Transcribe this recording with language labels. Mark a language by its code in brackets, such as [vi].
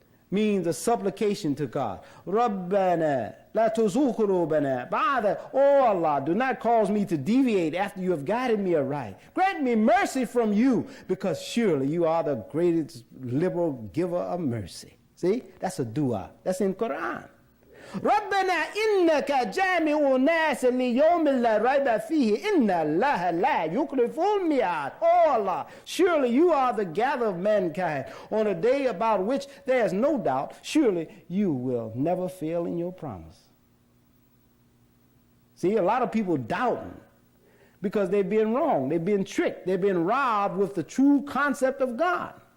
[en] means a supplication to God. [ar] Rabbana, la tuzugh qulubana ba'da. [en] Oh Allah, do not cause me to deviate after you have guided me aright. Grant me mercy from you, because surely you are the greatest liberal giver of mercy. See, that's a dua. That's in Quran. [ar] ربنا إنك جامع الناس ليوم لا ريب فيه إن الله لا يخلف الميعاد. [en] Oh Allah, surely you are the gatherer of mankind on a day about which there is no doubt. Surely you will never fail in your promise. See, a lot of people doubting because they've been wrong. They've been tricked. They've been robbed with the true concept of God.